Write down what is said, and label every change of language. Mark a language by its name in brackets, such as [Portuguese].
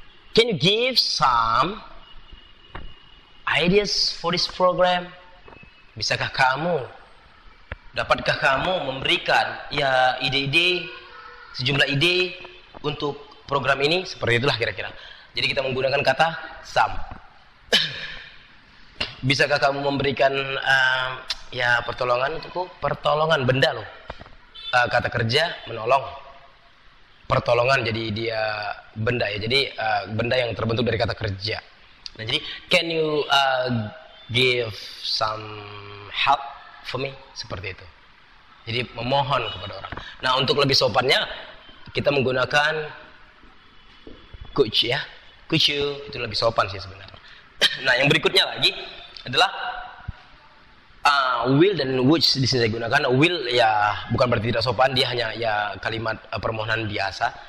[English] Can you give some ideas for this program? [Indonesian] Bisakah kamu, dapatkah kamu memberikan ya ide-ide, sejumlah ide untuk program ini? Seperti itulah kira-kira. Jadi kita menggunakan kata some. Bisakah kamu memberikan ya pertolongan untukku? Pertolongan benda loh. Kata kerja menolong. Pertolongan jadi dia benda ya. Jadi benda yang terbentuk dari kata kerja. Nah, jadi [English] can you give some help for me? [Indonesian] Seperti itu. Jadi memohon kepada orang. Nah, untuk lebih sopannya kita menggunakan could ya. Could you, itu lebih sopan sih sebenarnya. Nah, yang berikutnya lagi adalah will dan would di sini saya gunakan. Will ya bukan berarti tidak sopan, dia hanya ya kalimat permohonan biasa.